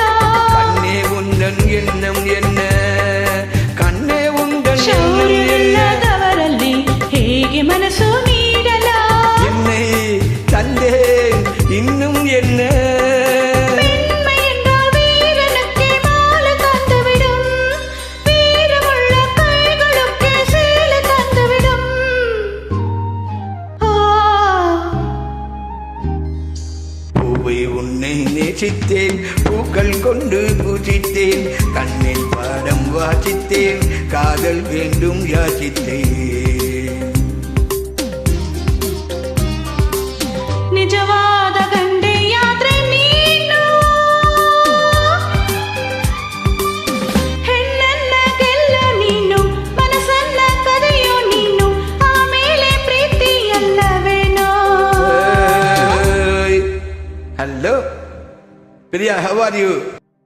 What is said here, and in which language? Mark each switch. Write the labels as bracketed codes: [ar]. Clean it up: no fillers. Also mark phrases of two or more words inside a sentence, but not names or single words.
[ta] கண்ணே உந்தன் எண்ணம் என்ன, கண்ணே உந்தன் [kn] ಶೌರ್ಯವಿಲ್ಲದವರಲ್ಲಿ ಹೇಗೆ ಮನಸ್ಸು ನೀಡಲ? [ta] என்னை தந்தேன் இன்னும் என்ன? பெண்மை என்றால் வீரனுக்கே மாலை தந்துவிடும், வீரமுள்ள கைகளுக்கே சேலை தந்துவிடும். பூவை உன்னை நேசித்தேன், பூக்கள் கொண்டு பூசித்தேன், கண்ணில் பாடம் வாசித்தேன், காதல் வேண்டும் யாசித்தேன். [kn] ನಿಜವಾದ ಗಂಡೆಯಾದ್ರೆ ನೀನು, ಹೆಣ್ಣನ್ನ ಗೆಲ್ಲೋ ನೀನು, ಮನಸ್ಸನ್ನ ಕರೆಯೋ ನೀನು, ಆಮೇಲೆ ಪ್ರೀತಿ ಎಲ್ಲವೇನೋ. [en] Hello, Priya, how are you?